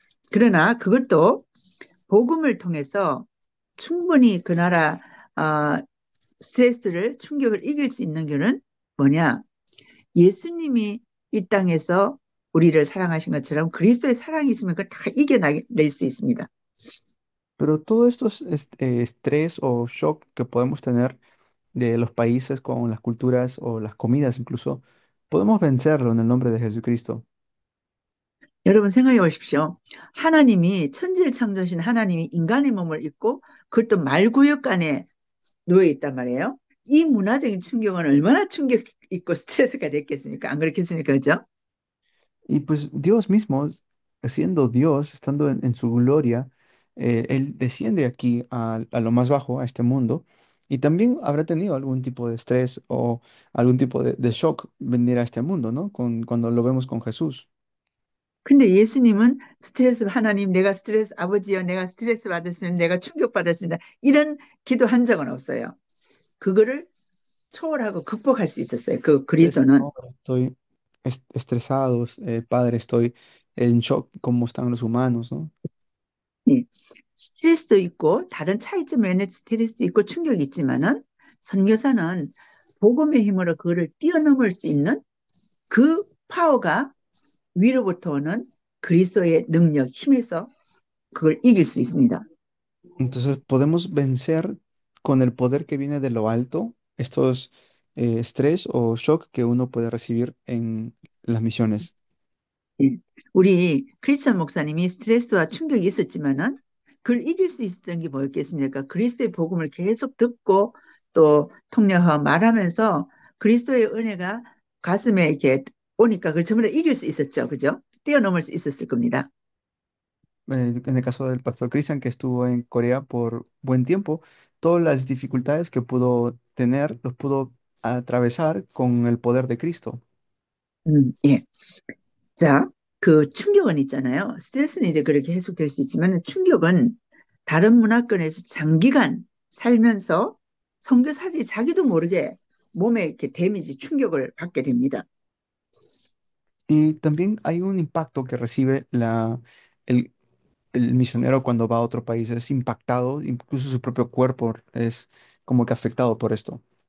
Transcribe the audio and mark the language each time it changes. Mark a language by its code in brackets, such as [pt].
[ko] 그러나 그것도 복음을 통해서 충분히 그 나라 스트레스를 충격을 이길 수 있는 길은 뭐냐? 예수님이 이 땅에서 우리를 사랑하신 것처럼 그리스도의 사랑이 있으면 그걸 다 이겨낼 수 있습니다. [es] Pero todos estos estrés o shock que podemos tener de los países con las culturas o las comidas incluso, podemos vencerlo en el nombre de Jesucristo. [ko] 여러분 생각해 보십시오. 하나님이 천지를 창조하신 하나님이 인간의 몸을 입고 그것도 말구역 안에 누워 있단 말이에요. 이 문화적인 충격은 얼마나 충격 있고 스트레스가 됐겠습니까? 안 그렇겠습니까? 그죠? [es] Y pues Dios mismo, siendo Dios, estando en su gloria, Él desciende aquí a lo más bajo, a este mundo, y también habrá tenido algún tipo de estrés o algún tipo de shock venir a este mundo, ¿no? Cuando lo vemos con Jesús. [ko] 근데 예수님은 스트레스 하나님 내가 스트레스 아버지여 내가 스트레스 받았으면 내가 충격 받았습니다. 이런 기도한 적은 없어요. 그거를 초월하고 극복할 수 있었어요. 그 그리스도는. [es] No, estoy estresado, padre, estoy en shock, ¿cómo están los humanos, ¿no? [ko] 예. 스트레스도 있고 다른 차이점 면에 스트레스도 있고 충격이 있지만은 선교사는 복음의 힘으로 그거를 뛰어넘을 수 있는 그 파워가 위로부터 오는 그리스도의 능력, 힘에서 그걸 이길 수 있습니다. [es] Entonces podemos vencer con el poder que viene de lo alto estos estrés o shock que uno puede recibir en las misiones. [ko] 예. 우리 크리스천 목사님이 스트레스와 충격이 있었지만은 그걸 이길 수 있었던 게 뭐였겠습니까? 그리스도의 복음을 계속 듣고 또 통역하고 말하면서 그리스도의 은혜가 가슴에 이렇게 오니까 그걸 전부 다 이길 수 있었죠. 그죠? 뛰어넘을 수 있었을 겁니다. [es] En el caso del pastor Christian, que estuvo en Corea por buen tiempo, todas las dificultades que pudo tener, los pudo atravesar con el poder de Cristo. [ko] 예. 자, 그 충격은 있잖아요. 스트레스는 이제 그렇게 해소될 수 있지만 충격은 다른 문화권에서 장기간 살면서 선교사들이 자기도 모르게 몸에 이렇게 데미지, 충격을 받게 됩니다. [es] Y también hay un impacto que recibe el misionero cuando va a otro país. Es impactado, incluso su propio cuerpo es como que afectado por esto.